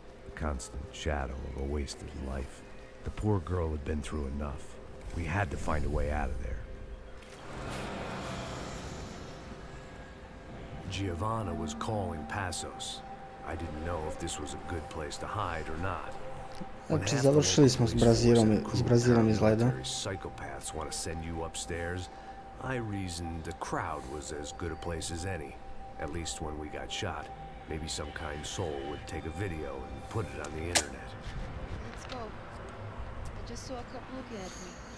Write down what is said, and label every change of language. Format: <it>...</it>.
<en>The constant shadow of a wasted life. The poor girl had been through enough. We had to find a way out of there. Giovanna was calling Passos. I didn't know if this was a good place to hide or not.</en> <hr>Znači, završili smo s Brazilom izgleda.</hr> <en>Psychopaths want to send you upstairs. I reasoned the crowd was as good a place as any. At least when we got shot. Maybe some kind soul would take a video and put it on the internet. Let's go. I just saw a cop looking at me.</en>